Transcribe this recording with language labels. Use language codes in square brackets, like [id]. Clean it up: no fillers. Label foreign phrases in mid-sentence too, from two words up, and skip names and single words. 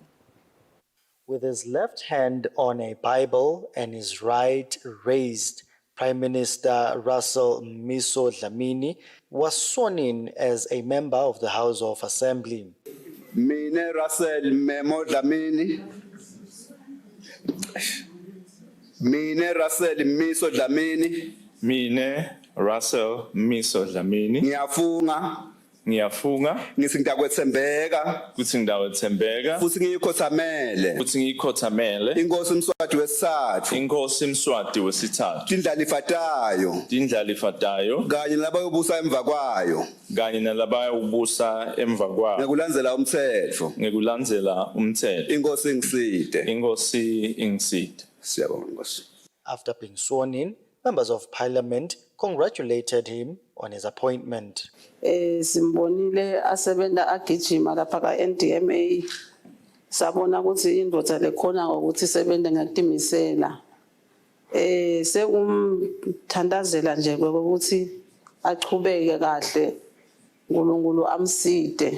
[en] With his left hand on a Bible and his right raised, Prime Minister Russell Miso Dlamini was sworn in as a member of the House of Assembly. Mine Russell Memo Dlamini. Mine Russell Miso Dlamini. Mine Russell Miso Dlamini. [ss] Ngiyafunga Ngithi ngiyakwethembeka kuthi ngidawethembeka futhi ngiyikhotamele Inkosi Mswati wesithathu Inkosi Mswati wesithathu indlala ifatayo kanye nalabayobusa emva kwayo ngekulandzela umthetho Inkosi ingiside. Siyabonga Nkosi. [en] After being sworn in, members of Parliament congratulated him on his appointment. [ss] Simbonile asebenta agijima lapha ka NDMA. Sabona ukuthi indoda lekhona ukuthi sebende ngatimisela. Sekumthandazela nje ukuthi aqhubeke kahle uNkulunkulu amside.